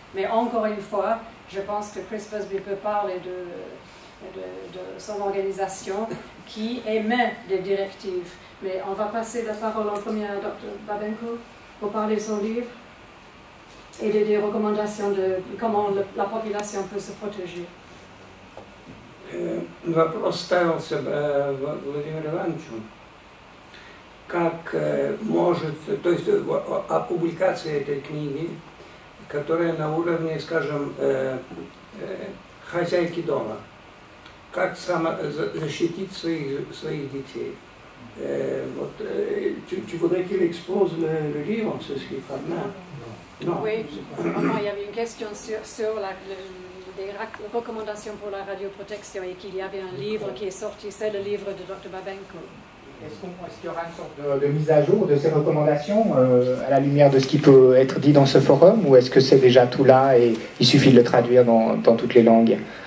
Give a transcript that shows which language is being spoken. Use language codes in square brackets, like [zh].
[fr] Mais encore une fois, je pense que Chris Busby peut parler de son organisation, qui émet des directives. Mais on va passer la parole en premier à Dr. Babenko pour parler de son livre et des recommandations de comment la population peut se protéger. [ru] Вопрос ставился Владимиру Ивановичу, как может, то есть о публикации этой книги, которая на уровне, скажем, хозяйки дома, как защитить своих детей. Вот, [fr] tu voudrais qu'il expose le livre, c'est ce qu'il fera maintenant? Non. Oui, il y avait une question sur les recommandations pour la radioprotection et qu'il y avait un livre qui est sorti, c'est le livre de Dr. Babenko. Est-ce qu'il y aura une sorte de mise à jour de ces recommandations à la lumière de ce qui peut être dit dans ce forum, ou est-ce que c'est déjà tout là et il suffit de le traduire dans toutes les langues?